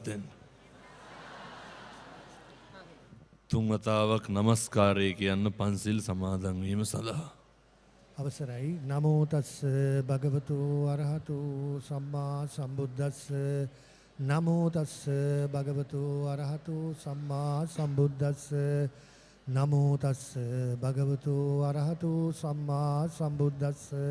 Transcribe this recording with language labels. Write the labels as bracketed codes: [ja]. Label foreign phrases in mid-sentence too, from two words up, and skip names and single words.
[si] තුන් වතාවක් නමස්කාරය කියන්න පන්සිල් සමාදන් වීම සඳහා අවසරයි. [pi] නමෝ තස්ස භගවතු අරහතු සම්මා සම්බුද්දස්ස. නමෝ තස්ස භගවතු අරහතු සම්මා සම්බුද්දස්ස. නමෝ තස්ස භගවතු අරහතු සම්මා සම්බුද්දස්ස.